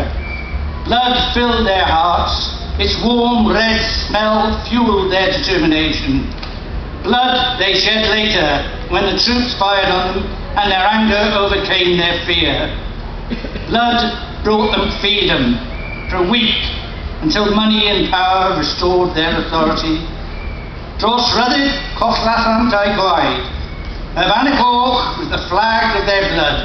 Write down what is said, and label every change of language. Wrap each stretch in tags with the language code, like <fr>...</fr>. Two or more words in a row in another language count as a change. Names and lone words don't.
<en>Blood filled their hearts, its warm red smell fueled their determination. Blood they shed later when the troops fired on them and their anger overcame their fear. Blood brought them freedom for a week, until money and power restored their authority.</en> <cy>Dros ryddid collasant a'i gwaed.</cy> <en>Of Anicoch was the flag of their blood.</en>